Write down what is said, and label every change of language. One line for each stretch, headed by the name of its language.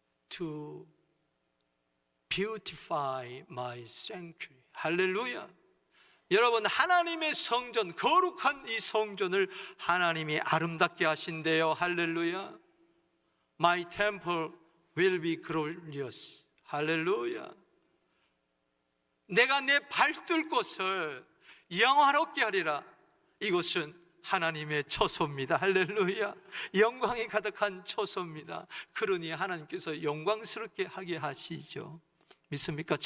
English: To beautify my sanctuary.
Korean: 할렐루야. 여러분, 하나님의 성전, 거룩한 이 성전을 하나님이 아름답게 하신대요. 할렐루야.
English: My temple will be glorious.
Korean: 할렐루야. 내가 내 발들 곳을 영화롭게 하리라. 이곳은 하나님의 처소입니다. 할렐루야. 영광이 가득한 처소입니다. 그러니 하나님께서 영광스럽게 하게 하시죠. 믿습니까?